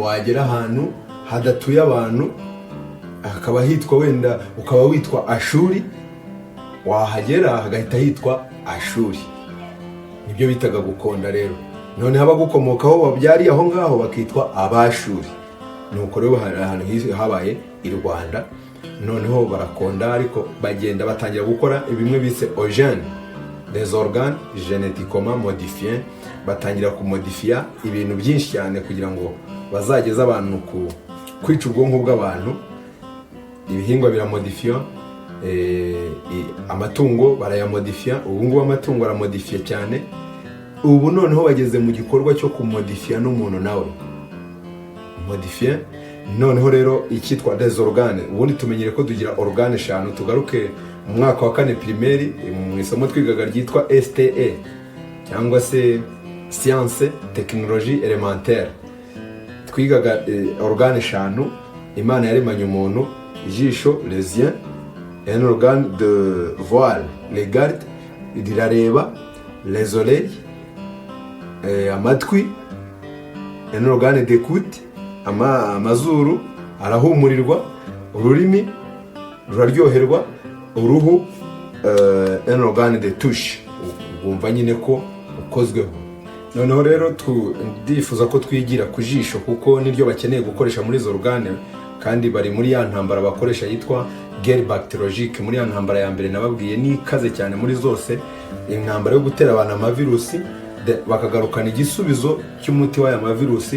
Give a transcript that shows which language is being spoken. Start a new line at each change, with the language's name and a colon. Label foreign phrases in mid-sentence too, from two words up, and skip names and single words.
Kinyarwanda: Wagera ahantu hadatuye abantu hakaba hitwa wenda ukaba witwa Ashuri, wahagera hagahita hitwa Ashuri. Nibyo bitaga gukonda rero. None haba gukomokaho babyari aho ngaho bakitwa Abashuri. Nuko rero ahantu habaye i Rwanda, noneho barakonda, ariko bagenda batangira gukora ibimwe bise ogènes,
French: des organes génétiquement modifiés.
Kinyarwanda: Batangira kumodifia ibintu byinshi cyane kugira ngo bazageze abantu kwica ubwonko bw'abantu. Ibihingwa biramodifia, amatungo barayamodifia. Ubu ngubu amatungo aramodifia cyane. ubu noneho bageze mu gikorwa cyo kumodifiya n'umuntu nawe modifiya. Noneho rero icyitwa
French: des organes,
Kinyarwanda: ubundi tumenyere ko tugira organe 5. Tugaruke mu mwaka wa 4 primaire mu isomo twigaga ryitwa STE cyangwa se
French: science technologie élémentaire.
Kinyarwanda: Twigaga organe 5 Imana yaremanye umuntu: ijisho,
French: les yeux, un organe de voir, les gardes, rirareba, les oreilles, amatwi, un organe d'écoute,
Kinyarwanda: amazuru arahumurirwa, ururimi ruraryoherwa, uruhu,
French: un organe de touche,
Kinyarwanda: wumva nyine ko ukozweho. Noneho rero ndifuza ko twigira ku jisho kuko niryo bakeneye gukoresha muri izo organe, kandi bari muri ya ntambara bakoresha yitwa
French: guerre bactériologique.
Kinyarwanda: Muri ya ntambara ya mbere nababwiye ni ikaze cyane muri zose, intambara yo gutera abantu amavirusi bakagarukana igisubizo cy'umuti w'aya mavirusi.